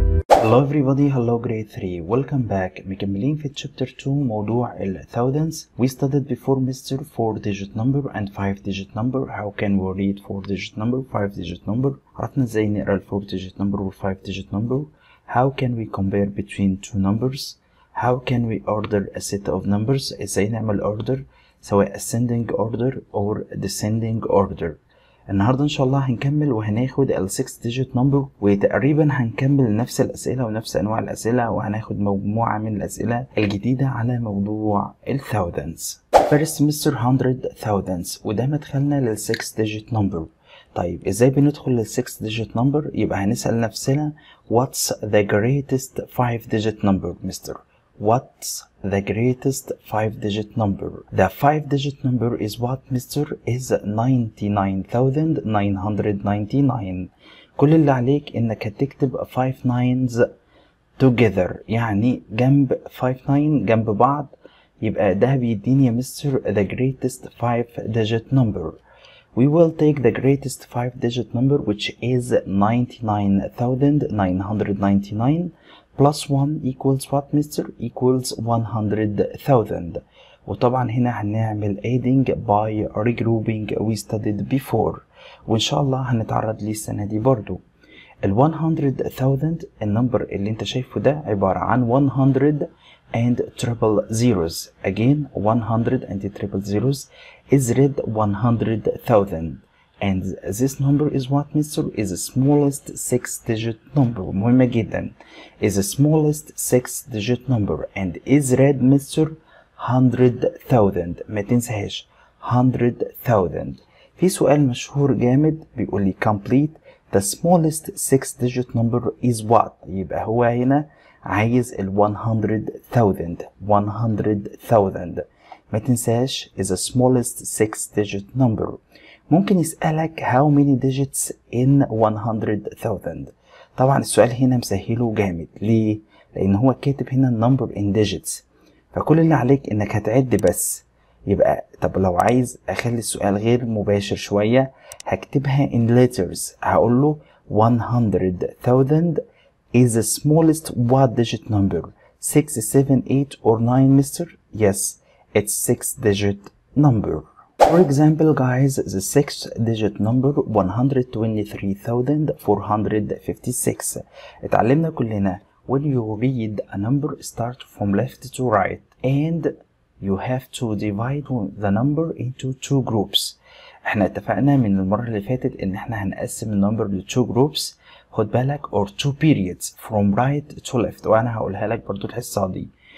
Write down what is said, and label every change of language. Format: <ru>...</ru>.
<en>Hello everybody, hello grade 3, welcome back.</en> <ar>مكملين في chapter 2 موضوع ال thousands.</ar> <en>We studied before Mr. 4 digit number and 5 digit number. How can we read 4 digit number, 5 digit number?</en> <ar>عرفنا ازاي نقرا ال</ar> <en>4 digit number</en> <ar>وال</ar> <en>5 digit number. How can we compare between two numbers? How can we order a set of numbers?</en> <ar>ازاي نعمل</ar> <en>order</en> <ar>سواء</ar> <en>ascending order or descending order.</en> <ar>النهاردة إن شاء الله هنكمل وهناخد ال</ar> <en>6 digit number،</en> <ar>وتقريبا هنكمل نفس الأسئلة ونفس أنواع الأسئلة، وهناخد مجموعة من الأسئلة الجديدة على موضوع ال thousands.</ar> <en>First Mr. 100 thousands،</en> <ar>وده مدخلنا لل</ar> <en>6 digit number.</en> <ar>طيب إزاي بندخل لل 6 digit number؟ يبقى هنسأل نفسنا</ar> <en>What's the greatest 5 digit number Mr. What's the greatest 5 digit number? The 5 digit number is what Mr. is 99,999.</en> <ar>كل اللي عليك انك هتكتب</ar> <en>5 nines together،</en> <ar>يعني جنب 5 9 جنب بعض، يبقى ده بيديني يا Mr.</ar> <en>the greatest 5 digit number. We will take the greatest 5 digit number which is 99,999 plus 1 equals what Mr. equals 100,000.</en> <ar>وطبعا هنا هنعمل</ar> <en>adding by regrouping we studied before،</en> <ar>وإن شاء الله هنتعرض ليه السنة دي برضو. ال 100,000 النمبر اللي انت شايفه ده عبارة عن</ar> <en>100 and triple zeros. Again 100 and triple zeros is read 100,000. And this number is what Mr. is the smallest 6 digit number.</en> <ar>مهمة جدا.</ar> <en>Is the smallest 6 digit number and is read Mr. 100,000.</en> <ar>ما تنساهاش</ar> <en>100,000.</en> <ar>في سؤال مشهور جامد بيقول لي</ar> <en>complete the smallest 6 digit number is what.</en> <ar>يبقى هو هنا عايز ال 100,000.</ar> <en>100,000</en> <ar>ما تنساش</ar> <en>is the smallest 6 digit number.</en> <ar>ممكن يسألك</ar> <en>how many digits in 100,000.</en> <ar>طبعا السؤال هنا مسهله جامد. ليه؟ لأن هو كاتب هنا</ar> <en>number in digits،</en> <ar>فكل اللي عليك إنك هتعد بس. يبقى طب لو عايز أخلي السؤال غير مباشر شوية هكتبها</ar> <en>in letters.</en> <ar>هقول له</ar> <en>100,000 is the smallest what digit number? 6, 7, 8 or 9 Mr. Yes, it's 6 digit number. For example guys, the 6th digit number 123,456.</en> <ar>اتعلمنا كلنا</ar> <en>when you read a number start from left to right and you have to divide the number into two groups.</en> <ar>احنا اتفقنا من المرة اللي فاتت ان احنا هنقسم النمبر ل</ar> <en>two groups،</en> <ar>خد بالك،</ar> <en>or two periods from right to left،</en> <ar>وانا هقولها لك برضو الحصة دي.</ar>